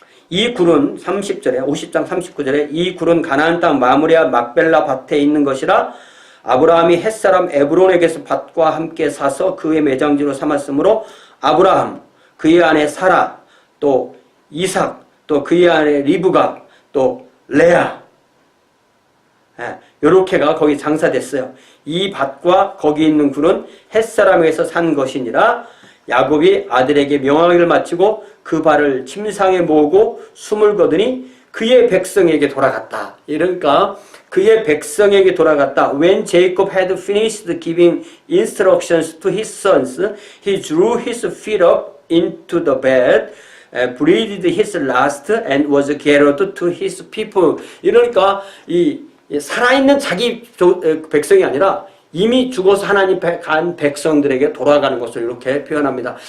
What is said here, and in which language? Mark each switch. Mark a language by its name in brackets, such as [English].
[Korean] 이 굴은 30절에 50장 39절에 이 굴은 가나안 땅 마므리아 막벨라 밭에 있는 것이라 아브라함이 햇사람 에브론에게서 밭과 함께 사서 그의 매장지로 삼았으므로 아브라함 그의 아내 사라, 또 이삭, 또 그의 아내 리브가, 또 레아 요렇게가 거기 장사됐어요. 이 밭과 거기 있는 굴은 햇사람에게서 산 것이니라. 야곱이 아들에게 명하기를 마치고 그 발을 침상에 모으고 숨을 거두니 그의 백성에게 돌아갔다. 그러니까 그의 백성에게 돌아갔다. [English] When Jacob had finished giving instructions to his sons, he drew his feet up into the bed, breathed his last, and was gathered to his people. [Korean] 이러니까 이 살아있는 자기 백성이 아니라 이미 죽어서 하나님 간 백성들에게 돌아가는 것을 이렇게 표현합니다.